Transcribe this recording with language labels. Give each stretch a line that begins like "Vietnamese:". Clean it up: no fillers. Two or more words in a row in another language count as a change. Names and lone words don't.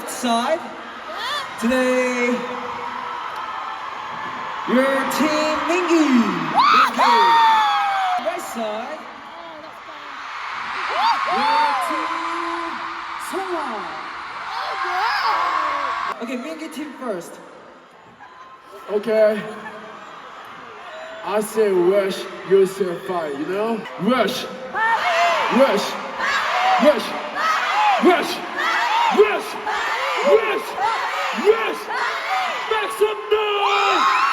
English: side. Today, your team Mingi. Right side. Your team Soma. Okay, Mingi team first. Okay. I say rush, you say fight, you know? Rush! Rush! Rush! Rush! Rush! Rush! Rush! Make some noise!